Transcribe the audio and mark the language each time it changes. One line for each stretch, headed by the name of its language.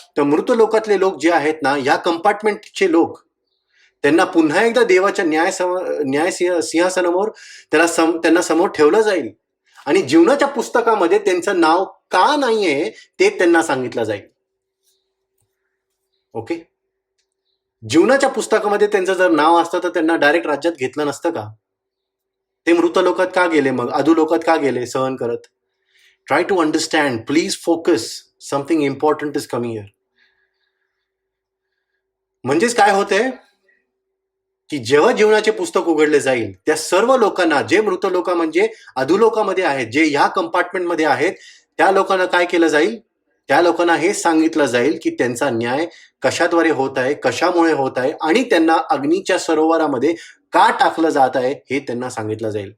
Marathi: तर मृत लोकातले लोक जे आहेत ना, या कंपार्टमेंटचे लोक, त्यांना पुन्हा एकदा देवाच्या न्याय सिंहासनावर त्यांना समोर ठेवलं जाईल आणि जीवनाच्या पुस्तकामध्ये त्यांचं नाव का नाहीये ते त्यांना सांगितलं जाईल. ओके. जीवनाच्या पुस्तकामध्ये त्यांचं जर नाव असतं तर त्यांना डायरेक्ट राज्यात घेतलं नसतं का? ते मृत लोकात का गेले, मग अधोलोकात का गेले सहन करत?
English: Try to understand, please focus, something important is coming here.
Marathi: म्हणजेच काय होतंय की जेव्हा जीवनाचे पुस्तक उघडले जाईल, त्या सर्व लोकांना, जे मृत लोक म्हणजे अधोलोकामध्ये आहेत, जे ह्या कंपार्टमेंटमध्ये आहेत, त्या लोकांना काय केलं जाईल? त्या लोकांना हे सांगितलं जाईल की त्यांचा न्याय कशाद्वारे होत आहे, कशामुळे होत आहे, आणि त्यांना अग्नीच्या सरोवरामध्ये का टाकलं जात आहे हे त्यांना सांगितलं जाईल.